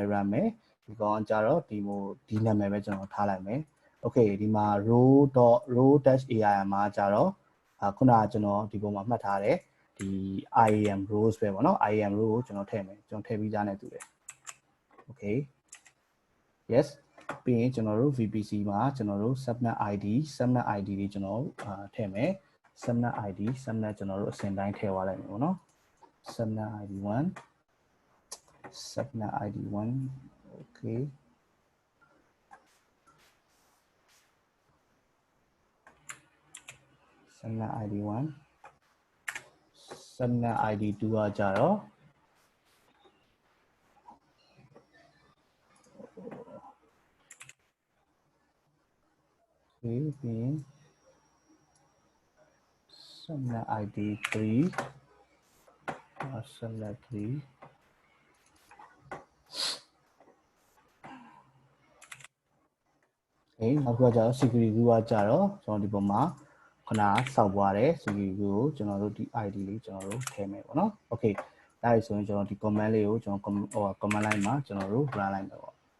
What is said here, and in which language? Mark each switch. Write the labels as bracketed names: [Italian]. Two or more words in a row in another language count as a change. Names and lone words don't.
[Burmese] run မယ်ဒီကောင်ကကြတော့ဒီနာမည်ပဲကျွန်တော်ထားလိုက်မယ် okay ဒီမှာ row.row-aim မှာကြတော့ ခုနကကျွန်တော်ဒီပုံမှာမှတ်ထားတယ်ဒီ [English] IAM rows [Burmese] ပဲပေါ့နော် [English] IAM row [Burmese] ကိုကျွန်တော်ထည့်မယ်ကျွန်တော်ထည့်ပြီးသားနဲ့တူတယ် [English] okay yes [Burmese] ပြီးရင်ကျွန်တော်တို့ VPC မှာကျွန်တော်တို့ [English] subnet ID [Burmese] လေးကျွန်တော်ထည့်မယ် [English] subnet ID subnet [Burmese] ကျွန်တော်တို့အစဉ်တိုင်းထည့်သွားလိုက်မယ်ပေါ့နော် [English] subnet ID 1 subnet ID 1 okay subnet ID 1 subnet ID 2 [Burmese] ကကြတော့ပြီးရင် [English] subnet ID 3 subnet 3 [Burmese] နောက်ကကြတော့ [English] security group [Burmese] ကကြတော့ကျွန်တော်ဒီပုံမှာခဏစောက်သွားတယ် [English] security group [Burmese] ကိုကျွန်တော်တို့ဒီ ID လေးကျွန်တော်တို့ထည့်မယ်ပေါ့နော် okay ဒါဆိုရင်ကျွန်တော်ဒီ command လေးကိုကျွန်တော် [English] command line [Burmese] မှာကျွန်တော်တို့ run လိုက်မယ်ပေါ့